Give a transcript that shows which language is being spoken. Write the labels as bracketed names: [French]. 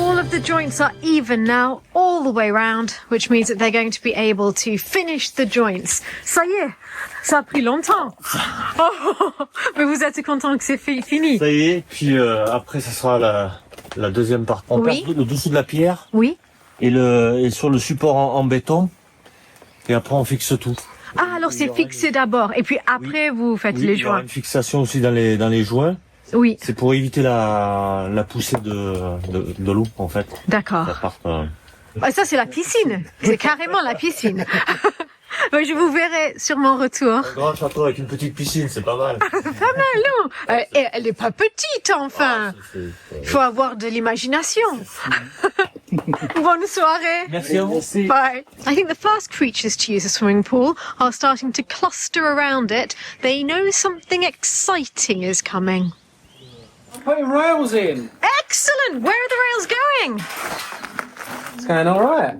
[English] The joints are even now all the way round, which means that they're going to be able to finish the joints. [French] Ça y est, ça a pris longtemps. Oh, mais vous êtes content que c'est fini? Ça y est, puis après ça sera la deuxième partie. On Oui. place le dessous de la pierre Oui. et sur le support en béton. Et après on fixe tout. Ah, alors c'est fixé d'abord, et puis après vous faites Oui, les il y aura joints. une fixation aussi dans les joints. Oui, C'est pour éviter la poussée de l'eau en fait. d'accord. Ça part, Ah, ça c'est la piscine, c'est carrément la piscine. Bah, je vous verrai sur mon retour. Un grand château avec une petite piscine, c'est pas mal. Pas mal, non? Elle est pas petite, enfin. Il faut avoir de l'imagination. Bonne soirée. Merci à vous. Bye. [English] I think the first creatures to use a swimming pool are starting to cluster around it. They know something exciting is coming. Putting rails in. Excellent! Where are the rails going? It's going all right.